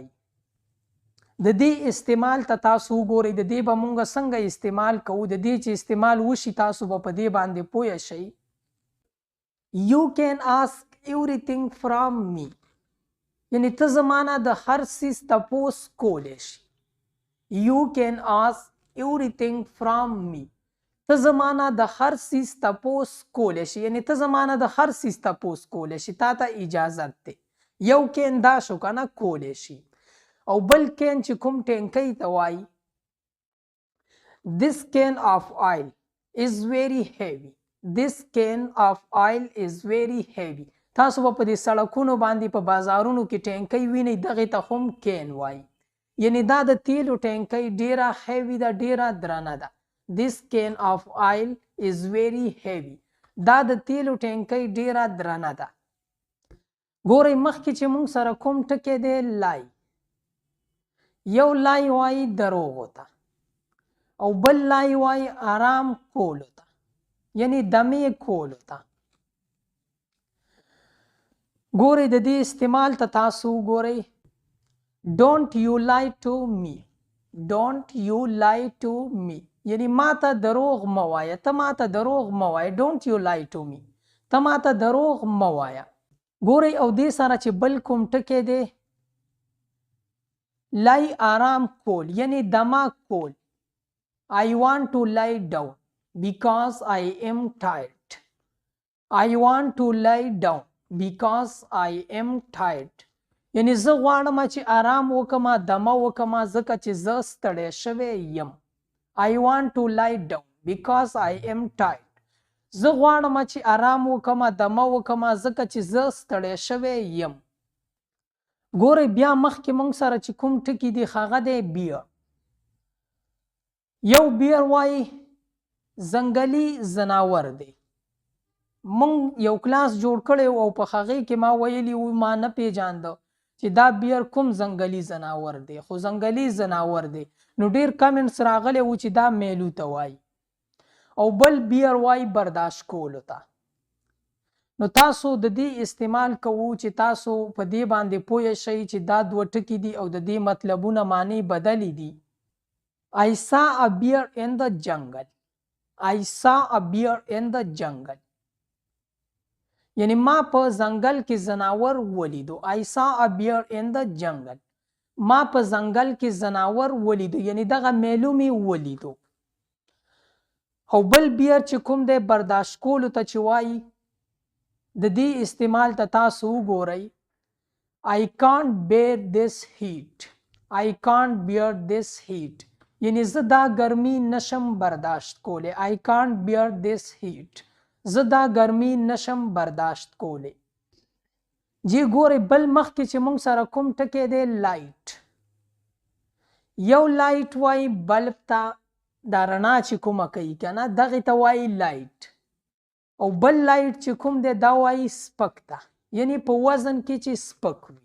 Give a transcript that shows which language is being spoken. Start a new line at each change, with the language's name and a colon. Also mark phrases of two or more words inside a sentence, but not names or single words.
Pashto: د دې استعمال ته تاسو وګورئ، د دې به موږ څنګه استعمال کوو. د دې چې استعمال وشي تاسو به په دې باندې پوه شئ.
English: You can ask everything from me،
Pashto: یعنی ته زمانه د هر څیز تپوس کولی شي.
English: You can ask everything from me،
Pashto: ته زمانه د هر څیز تپوس کولی شي، یعنی ته زمانه د هر څیز تپوس کولی شي، تا ته اجازت دی. یو کین دا شو که نه، کولی شي. او بل کین چې کوم ټینکی ته وایي،
English: This can of oil is very heavy، This can of oil is very heavy.
Pashto: تاسو به په دې سړکونو باندې په بازارونو کې ټینکی وینئ، دغې ته هم کین وایي. یعنی دا د تیلو ټینکی ډیره هیوي ده، ډیره درنه ده.
English: This can of oil is very heavy،
Pashto: دا د تیلو ټینکی ډیره درنه ده. ګورئ مخکې چې موږ سره کوم ټکی دی لای. یو لای وایي دروغو ته، او بل لای وایي آرام کولو ته، یعنی دمې کولو ته. ګورئ د دې استعمال ته تاسو وګورئ.
English: Don't you lie to me، Don't you lie to me،
Pashto: یعنی ما ته دروغ مه وایه، ته ما ته دروغ مه وایه.
English: Don't you lie to me،
Pashto: ته ما ته دروغ مه وایه. ګورئ او دې سره چې بل کوم ټکی دی لای آرام کول، یعنی دمه کول.
English: I want to lie down because I am tired، I want to lie down because I am tired،
Pashto: یعنی زه غواړم چې آرام وکړم، دمه وکړم، ځکه چې زه ستړی شوی یم.
English: I want to lie down because I am tired،
Pashto: زه غواړم چې آرام وکړم، دمه وکړم، ځکه چې زه ستړی شوی یم. ګورئ بیا مخکې موږ سره چې کوم ټکي دي هغه دی بیر. یو بیر وایي ځنګلي ځناور دی. موږ یو کلاس جوړ کړی او په هغې کې ما ویلي و، ما نه پیژانده چې دا بیر کوم ځنګلي ځناور دی، خو ځنګلي ځناور دی. نو ډیر کمنټس راغلی و چې دا میلو ته وایي. او بل بیر وایي برداشت کولو ته. نو تاسو د دې استعمال کوو چې تاسو په دې باندې پوه شئ چې دا دوه ټکي دي او د دې مطلبونه معنی بدلې دي.
English: I saw a bear in the jungle، I saw a bear in the jungle،
Pashto: یعنی ما په ځنګل کې ځناور ولیدو.
English: I saw a bear in the jungle،
Pashto: ما په ځنګل کې ځناور ولیدو، یعنی دغه میلو مې ولیدو. او بل بیر چې کوم دی برداشت کولو ته چې وایي، د دې استعمال ته تاسو وګورئ.
English: I can't bear this heat، I can't bear this heat،
Pashto: یعنی زه دا ګرمي نشم برداشت کولی.
English: I can't bear this heat،
Pashto: زه دا ګرمي نشم برداشت کولی. جی ګورئ بل مخکې چې موږ سره کوم ټکی دی لایټ. یو لایټ وایي بلب ته، دا رڼا چې کومه کوي که نه، دغې ته وایي لایټ. او بل لایټ چې کوم دی دا وایي سپک ته، یعنی په وزن کې چې سپک وي.